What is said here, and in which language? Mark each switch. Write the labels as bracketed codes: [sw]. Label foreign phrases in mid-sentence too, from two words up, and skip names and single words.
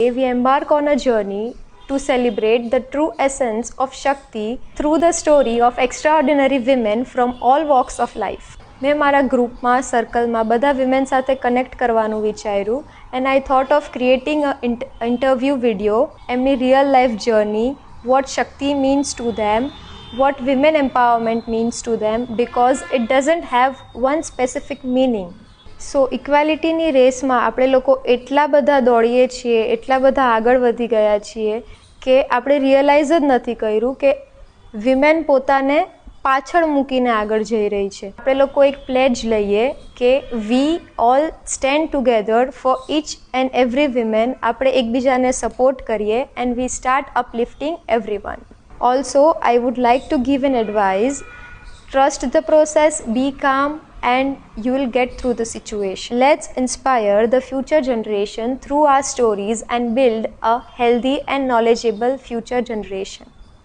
[en] We embark on a journey to celebrate the true essence of Shakti through the story of extraordinary women from all walks of life. [gu] મેં મારા ગ્રુપમાં સર્કલમાં બધા વિમેન સાથે કનેક્ટ કરવાનું વિચાર્યું [en] and I thought of creating a interview video એમની real life journey, what Shakti means to them, what women empowerment means to them, because it doesn't have one specific meaning. [gu] સો ઇક્વાલિટીની રેસમાં આપણે લોકો એટલા બધા દોડીએ છીએ, એટલા બધા આગળ વધી ગયા છીએ કે આપણે રિયલાઇઝ જ નથી કર્યું કે વિમેન પોતાને પાછળ મૂકીને આગળ જઈ રહી છે. આપણે લોકો એક પ્લેજ લઈએ કે [en] we all stand together for each and every women. [gu] આપણે એકબીજાને સપોર્ટ કરીએ [en] and we start uplifting everyone. Also, I would like to give an advice: trust the process, be calm, and you will get through the situation. Let's inspire the future generation through our stories and build a healthy and knowledgeable future generation.